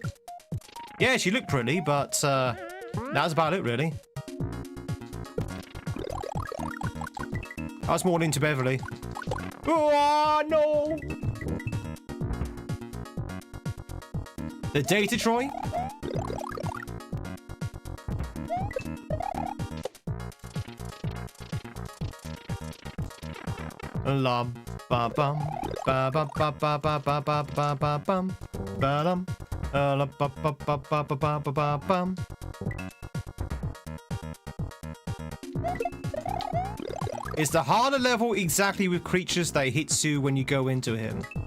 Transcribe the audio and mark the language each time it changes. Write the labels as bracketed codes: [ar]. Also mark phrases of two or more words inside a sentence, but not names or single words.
[en] Yeah, she looked pretty, but that's about it, really. I was more into Beverly. Oh, no! The Data Troy? La ba bum Ba ba ba ba ba ba ba ba ba bum. Ba dum. Ba ba ba ba ba ba ba ba bum. Is the harder level exactly with creatures that hits you when you go into him?